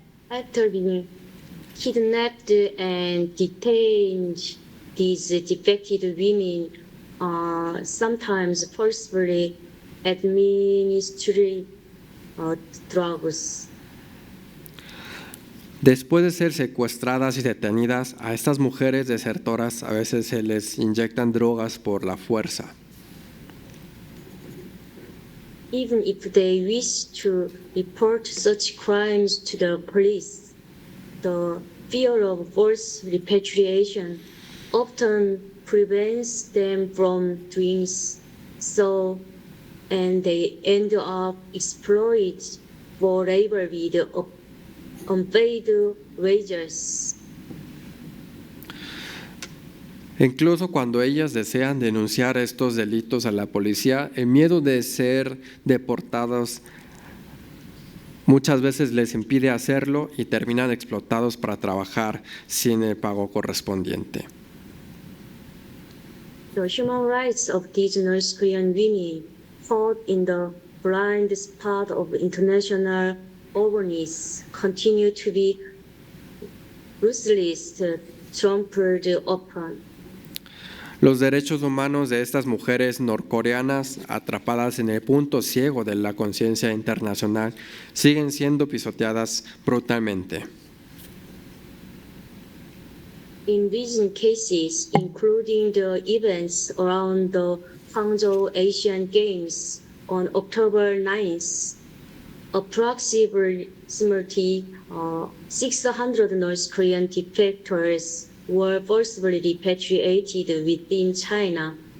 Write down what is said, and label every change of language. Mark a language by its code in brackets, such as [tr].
[en] After being kidnapped and detained, these defected women are sometimes forcefully administered drugs. [es] Después de ser secuestradas y detenidas, a estas mujeres desertoras a veces se les inyectan drogas por la fuerza. [en] Even if they wish to report such crimes to the police, the fear of forced repatriation often prevents them from doing so, and they end up exploited for labor with unpaid wages. [es] Incluso cuando ellas desean denunciar estos delitos a la policía, el miedo de ser deportados muchas veces les impide hacerlo y terminan explotados para trabajar sin el pago correspondiente. [en] The human rights of these North Korean women fought in the blind spot of international awareness continue to be ruthlessly trampled upon. [es] Los derechos humanos de estas mujeres norcoreanas atrapadas en el punto ciego de la conciencia internacional siguen siendo pisoteadas brutalmente. [en] In recent cases, including the events around the Hangzhou Asian Games on October 9th, approximately 600 North Korean defectors were forcibly repatriated within China.